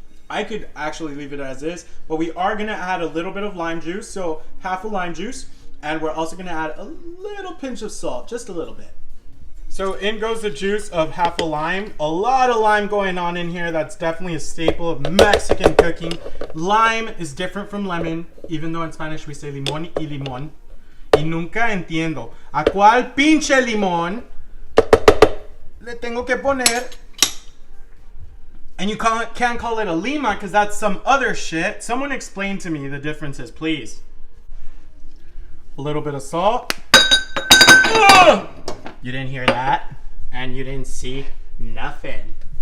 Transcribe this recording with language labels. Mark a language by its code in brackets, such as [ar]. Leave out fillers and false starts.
[en] I could actually leave it as is, but we are gonna add a little bit of lime juice, so half a lime juice, and we're also gonna add a little pinch of salt, just a little bit. So in goes the juice of half a lime. A lot of lime going on in here. That's definitely a staple of Mexican cooking. Lime is different from lemon, even though in Spanish we say limón y limón. [es] Y nunca entiendo a cuál pinche limón le tengo que poner. [en] And you can't call it a lima because that's some other shit. Someone explain to me the differences, please. A little bit of salt. Ugh! You didn't hear that, and you didn't see nothing.